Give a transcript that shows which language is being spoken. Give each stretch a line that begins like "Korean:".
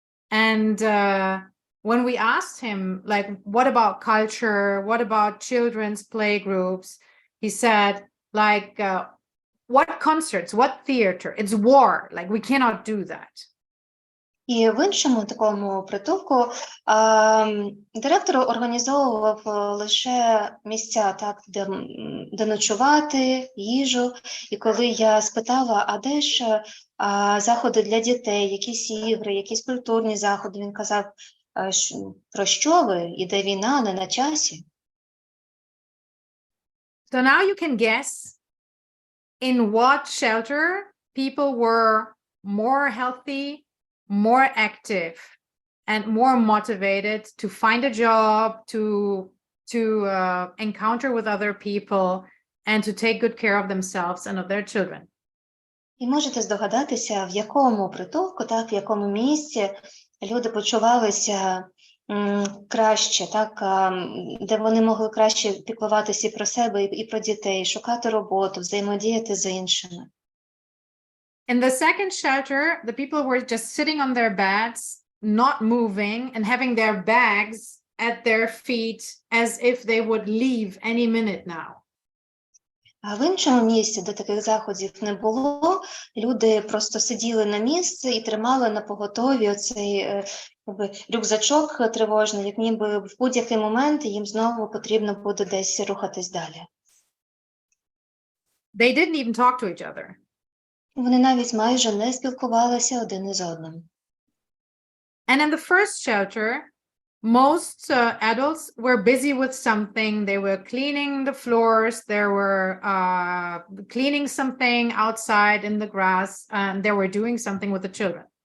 English: And when we asked him, like, what about culture? What about children's play groups? He said, like, what concerts? What theater? It's war. Like, we cannot do that.
Ukrainian: І в іншому такому притулку директор організовував лише місця, так, де ночувати, їжу. І коли я спитала, а де ж заходи для дітей, якісь ігри, якісь культурні заходи, він казав, про що ви? Іде війна, не на часі.
English: So now you can guess in what shelter people were more healthy, more active, and more motivated to find a job, to encounter with other people, and to take good care of themselves and of their children.
Ukrainian: І можете здогадатися, в якому притулку, так, в якому місці люди почувалися краще, так, де вони могли краще піклуватися і про себе, і про дітей, шукати роботу, взаємодіяти з іншими.
English: In the second shelter, the people were just sitting on their beds, not moving, and having their bags at their feet as if they would leave any minute now.
Ukrainian: А в іншому місці, де таких заходів не було, люди просто сиділи на місці і тримали на поготові оцей рюкзачок тривожний, як ніби в будь-який момент їм знову потрібно буде десь рухатись далі.
English: They didn't even talk to each other.
Ukrainian: Вони навіть майже не спілкувалися один із одним.
English: And in the first shelter, most adults were busy with something. They were cleaning the floors. They were cleaning something outside in the grass, and they were doing something with the children.